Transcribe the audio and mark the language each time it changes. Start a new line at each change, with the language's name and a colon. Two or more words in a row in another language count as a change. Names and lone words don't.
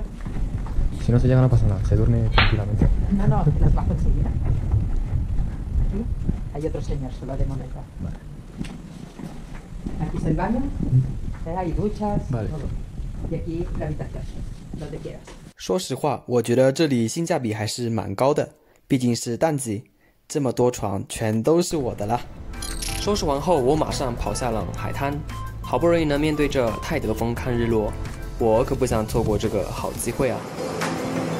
Spanish: Si no se llega no pasa nada, se duerme tranquilamente. No, te las bajo enseguida. Aquí hay otro señor, solo de moneda. Vale. Aquí es el baño, hay duchas, Vale. todo. Y aquí la habitación, donde quieras.
Chinese: 说实话，我觉得这里性价比还是蛮高的，毕竟是淡季，这么多床全都是我的啦。收拾完后，我马上跑下了海滩，好不容易能面对着泰德峰看日落，我可不想错过这个好机会啊！